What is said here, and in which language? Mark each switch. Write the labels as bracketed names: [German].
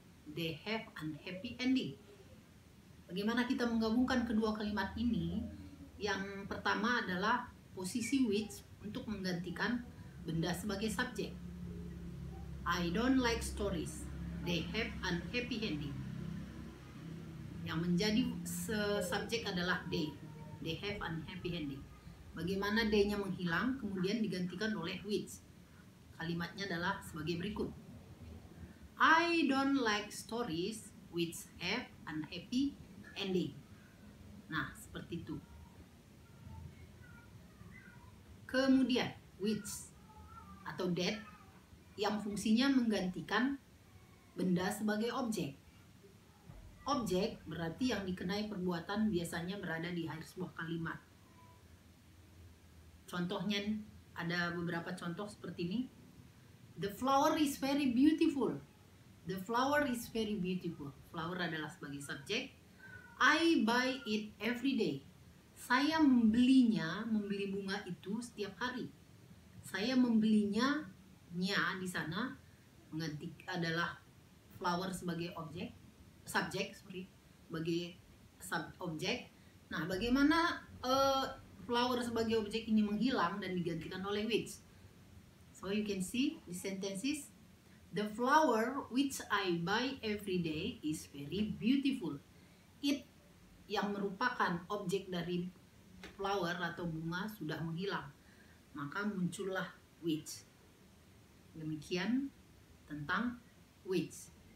[English] They have unhappy ending. [Indonesian] Bagaimana kita menggabungkan kedua kalimat ini? Yang pertama adalah posisi which untuk menggantikan benda sebagai subjek. [English] I don't like stories. They have unhappy ending. [Indonesian] Yang menjadi subjek adalah they. [English] They have unhappy ending. [Indonesian] Bagaimana they-nya menghilang kemudian digantikan oleh which? Kalimatnya adalah sebagai berikut. [English] I don't like stories which have unhappy ending. [Indonesian] Nah, seperti itu. Kemudian which atau that yang fungsinya menggantikan benda sebagai objek. Objek berarti yang dikenai perbuatan biasanya berada di akhir sebuah kalimat. Contohnya ada beberapa contoh seperti ini. [English] The flower is very beautiful. The flower is very beautiful. Flower [Indonesian] adalah sebagai subjek. [English] I buy it every day. [Indonesian] Saya membeli bunga itu setiap hari. Saya membelinya, nya di sana mengganti adalah flower sebagai objek, subjek, sebagai objek, Nah, bagaimana flower sebagai objek ini menghilang dan digantikan oleh which? [English] So you can see the sentences. The flower which I buy every day is very beautiful. [Indonesian] It yang merupakan objek dari flower atau bunga sudah menghilang. Maka muncullah which. Demikian tentang which.